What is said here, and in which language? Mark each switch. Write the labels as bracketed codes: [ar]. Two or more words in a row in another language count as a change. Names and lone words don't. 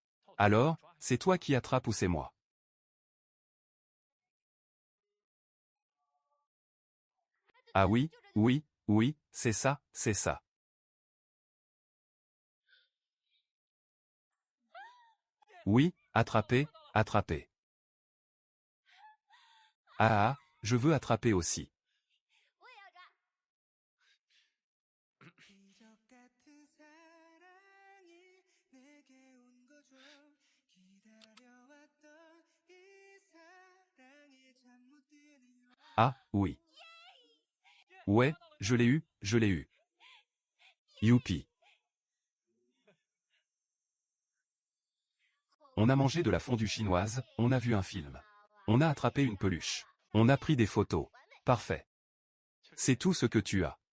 [fr] Alors, c'est toi qui attrapes ou c'est moi? Ah oui, oui, oui, c'est ça, c'est ça. Oui, attraper, attraper. Ah ah, je veux attraper aussi. [ko] 기적 같은 사랑이 내게 온 거죠. 기다려왔던 이 사랑이 잠 못 드네요. [fr] Ah, oui. Ouais, je l'ai eu, je l'ai eu. Youpi. On a mangé de la fondue chinoise, on a vu un film. On a attrapé une peluche. On a pris des photos. Parfait. C'est tout ce que tu as.